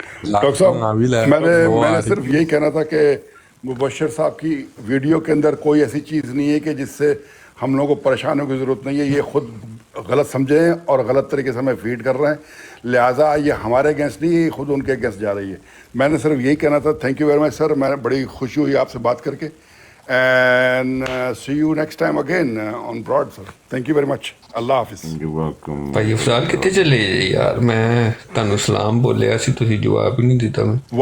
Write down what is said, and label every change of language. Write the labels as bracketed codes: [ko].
[hi] Doctor साहब मैंने सिर्फ यही कहना था कि मुबशर साहब की वीडियो के अंदर कोई ऐसी चीज़ नहीं है कि जिससे हम लोगों को परेशान होने की ज़रूरत नहीं है। ये खुद गलत समझे हैं और गलत तरीके से हमें फीड कर रहे हैं, लिहाजा ये हमारे अगेंस्ट नहीं है, ये खुद उनके अगेंस्ट जा रही है। मैंने सिर्फ यही कहना था। [en] thank you very much sir, [hi] मैं बड़ी खुशी हुई आपसे बात करके। [en] and see you next time again on Broad, sir. Thank you very much. Allah Hafiz. You're welcome. [pa] ਭਾਈ ਅਫਜ਼ਾਲ ਕਿੱਥੇ ਚਲੇ ਯਾਰ, ਮੈਂ ਤੁਹਾਨੂੰ ਸਲਾਮ ਬੋਲਿਆ ਸੀ, ਤੁਸੀਂ ਜਵਾਬ ਹੀ ਨਹੀਂ ਦਿੱਤਾ ਮੈਨੂੰ।